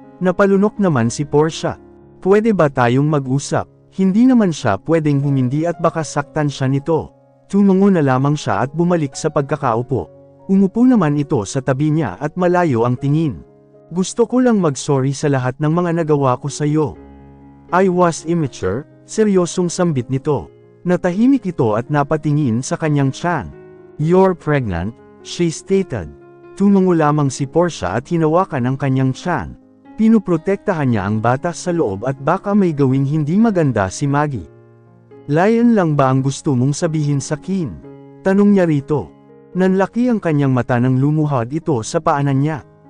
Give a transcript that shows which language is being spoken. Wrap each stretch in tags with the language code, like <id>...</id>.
<tl>Napalunok naman si Portia. Pwede ba tayong mag-usap? Hindi naman siya pwedeng humindi at baka saktan siya nito. Tumungo na lamang siya at bumalik sa pagkakaupo. Umupo naman ito sa tabi niya at malayo ang tingin. Gusto ko lang mag-sorry sa lahat ng mga nagawa ko sa iyo.</tl> <en>I was immature,</en> <tl>seryosong sambit nito. Natahimik ito at napatingin sa kanyang tiyan.</tl> <en>You're pregnant, she stated.</en> <tl>Tumungo lamang si Portia at hinawakan ang kanyang tiyan. Pinuprotektahan niya ang bata sa loob at baka may gawing hindi maganda si Maggie. Lion lang ba ang gusto mong sabihin sa Kin? Tanong niya rito. Nanlaki ang kanyang mata nang lumuhad ito sa paanan niya.</tl>